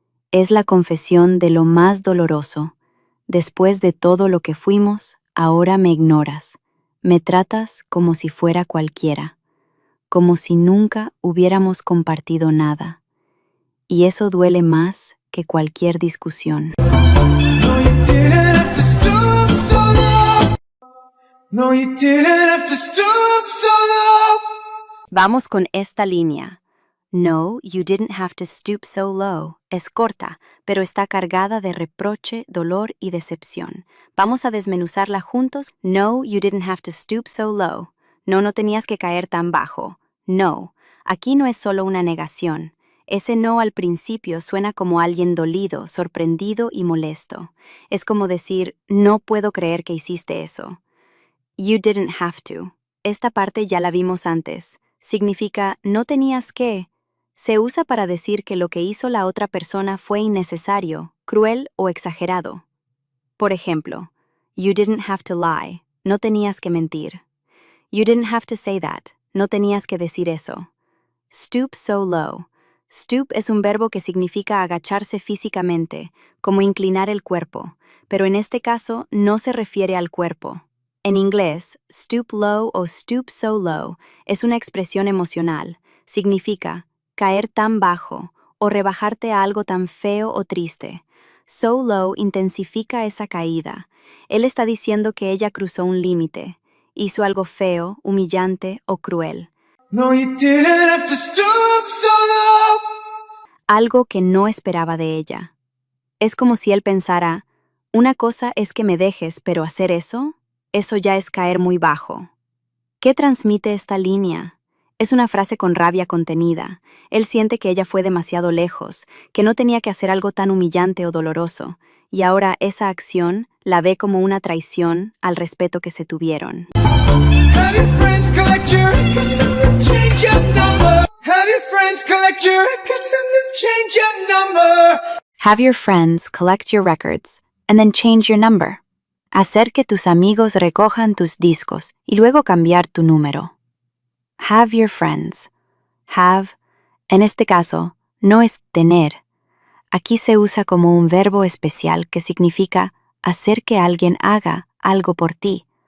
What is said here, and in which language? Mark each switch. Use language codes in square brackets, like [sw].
[es] Es la confesión de lo más doloroso. Después de todo lo que fuimos, ahora me ignoras. Me tratas como si fuera cualquiera, como si nunca hubiéramos compartido nada. Y eso duele más que cualquier discusión. [en] No, you didn't have to stoop so low. No, you didn't have to stoop so low. [es] Vamos con esta línea. [en] No, you didn't have to stoop so low. [es] Es corta, pero está cargada de reproche, dolor y decepción. Vamos a desmenuzarla juntos. [en] No, you didn't have to stoop so low. [es] No, no tenías que caer tan bajo. No, aquí no es solo una negación. Ese no al principio suena como alguien dolido, sorprendido y molesto. Es como decir, no puedo creer que hiciste eso. [en] You didn't have to. [es] Esta parte ya la vimos antes. Significa no tenías que. Se usa para decir que lo que hizo la otra persona fue innecesario, cruel o exagerado. Por ejemplo, [en] you didn't have to lie. [es] No tenías que mentir. [en] You didn't have to say that. [es] No tenías que decir eso. [en] Stoop so low. [es] Stoop es un verbo que significa agacharse físicamente, como inclinar el cuerpo, pero en este caso no se refiere al cuerpo. En inglés, stoop low o stoop so low es una expresión emocional. Significa caer tan bajo o rebajarte a algo tan feo o triste. So low intensifica esa caída. Él está diciendo que ella cruzó un límite, hizo algo feo, humillante o cruel. [en] No, you didn't have to stoop so low. [es] Algo que no esperaba de ella. Es como si él pensara, una cosa es que me dejes, pero hacer eso ya es caer muy bajo. ¿Qué transmite esta línea? Es una frase con rabia contenida. Él siente que ella fue demasiado lejos, que no tenía que hacer algo tan humillante o doloroso, y ahora esa acción la ve como una traición al respeto que se tuvieron. [en] Have your friends collect your records and then change your number. Have your friends collect your records and then change your number. Have your friends collect your records and then change your number. [es] Hacer que tus amigos recojan tus discos y luego cambiar tu número. [en] Have your friends. [es] Have, en este caso, no es tener. Aquí se usa como un verbo especial que significa hacer que alguien haga algo por ti.